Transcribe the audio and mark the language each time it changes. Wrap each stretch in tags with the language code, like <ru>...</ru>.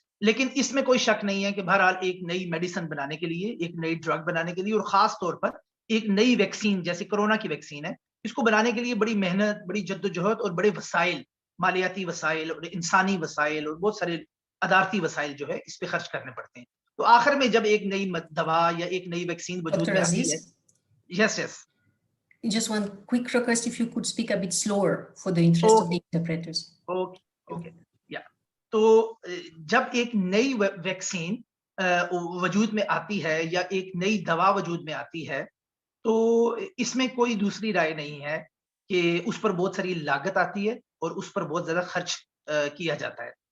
<ur>لیکن اس میں کوئی شک نہیں ہے کہ بہرحال ایک نئی میڈیسن بنانے کے لیے, ایک نئی ڈرگ بنانے کے لیے, اور خاص طور پر ایک نئی ویکسین جیسے کرونا کی ویکسین ہے, اس کو بنانے کے لیے بڑی محنت, بڑی جدوجہد اور بڑے وسائل, مالیاتی وسائل اور انسانی وسائل اور بہت سارے ادارتی وسائل جو ہے اس پہ خرچ کرنے پڑتے ہیں. تو آخر میں جب ایک نئی دوا یا ایک نئی ویکسین وجود میں آتی ہے.</ur> <en>Yes yes Just one quick request, if you could speak a bit slower for the interest of the interpreters. Okay. Yeah.</en> <ur>تو جب ایک نئی ویکسین وجود میں آتی ہے یا ایک نئی دوا وجود میں آتی ہے تو اس میں کوئی دوسری رائے نہیں ہے کہ اس پر بہت ساری لاگت آتی ہے اور اس پر بہت زیادہ خرچ کیا جاتا ہے.</ur>